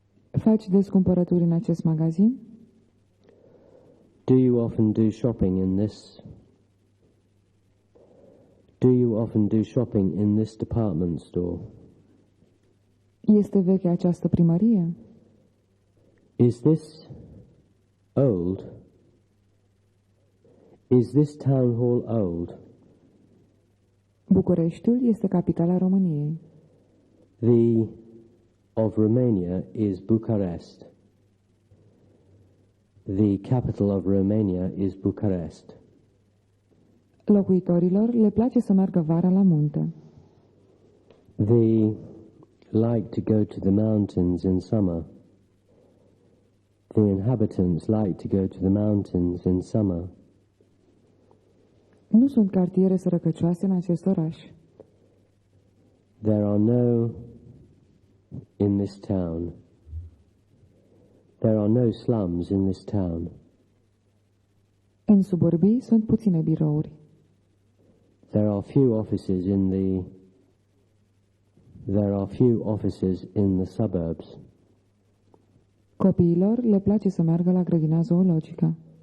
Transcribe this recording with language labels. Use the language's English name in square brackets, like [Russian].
[Romanian] Faci des cumpărături în acest magazin? [English] Do you often do shopping in this? Do you often do shopping in this department store? [Romanian] Este veche această primărie? [English] Is this old? Is this town hall old? [Romanian] Bucureștiul este capitala României. [English] The of Romania is Bucharest. The capital of Romania is Bucharest. [Romanian] Locuitorilor le place să meargă vara la munte. [English] They like to go to the mountains in summer. The inhabitants like to go to the mountains in summer. [Romanian] Nu sunt cartiere sărăcăcioase în acest oraș. [English] There are no in this town. There are no slums in this town. [Romanian] În suburbii sunt puține birouri. [English] There are few offices in the suburbs. [Romanian] Copiilor le place să meargă la grădina zoologică.